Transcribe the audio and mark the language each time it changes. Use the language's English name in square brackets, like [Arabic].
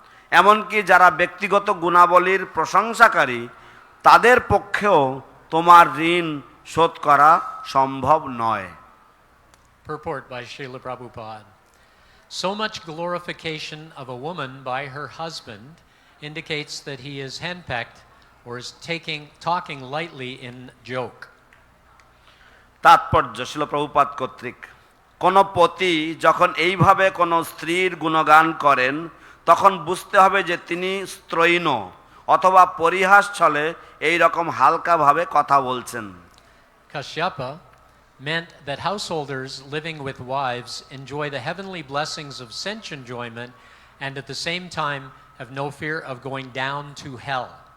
[Bangla] এমনকি যারা ব্যক্তিগত গুণাবলীর প্রশংসাকারী তাদের পক্ষেও তোমার ঋণ শোধ করা সম্ভব নয়। [English] Purport by Srila Prabhupada. So much glorification of a woman by her husband indicates that he is henpecked or is talking lightly in joke. [Bangla] তাৎপর্য শিল প্রভুপাদ কর্তৃক, কোন পতি যখন এইভাবে কোন স্ত্রীর গুণগান করেন তখন বুঝতে হবে যে তিনি স্ত্রৈণ অথবা পরিহাস ছলে এই রকম হালকাভাবে কথা বলছেন। [English] Kashyapa meant that householders living with wives enjoy the heavenly blessings of sense enjoyment and at the same time have no fear of going down to hell.